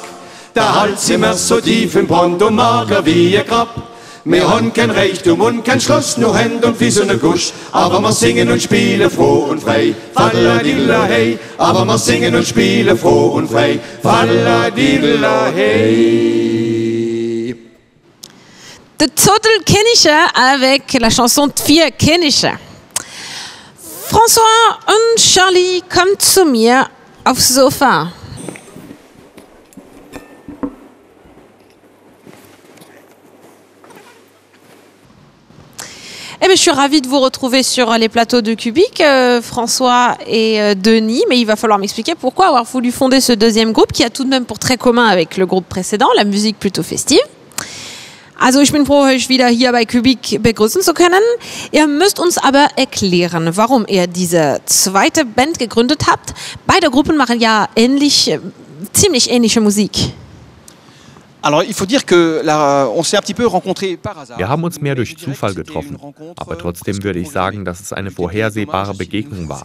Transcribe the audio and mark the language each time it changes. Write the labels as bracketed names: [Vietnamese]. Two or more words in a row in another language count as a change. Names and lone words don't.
[German] Der Hals immer so tief im Brand und mager wie ein Grab. Wir haben kein Reichtum und kein Schloss, nur Hände und Füße und Gusch. Aber wir singen und spielen froh und frei, falladilla hey. Aber wir singen und spielen froh und frei, falladilla hey. [French] De Total Kennische avec la chanson Vier Kennische. [German] François und Charlie kommen zu mir aufs Sofa. [French] Eh bien, je suis ravie de vous retrouver sur les plateaux de Cubic, François et Denis, mais il va falloir m'expliquer pourquoi avoir voulu fonder ce deuxième groupe qui a tout de même pour trait commun avec le groupe précédent, la musique plutôt festive. [German] Also ich bin froh, euch wieder hier bei Cubic begrüßen zu können. Ihr müsst uns aber erklären, warum ihr diese zweite Band gegründet habt. Beide Gruppen machen ja ziemlich ähnliche Musik. Wir haben uns mehr durch Zufall getroffen, aber trotzdem würde ich sagen, dass es eine vorhersehbare Begegnung war.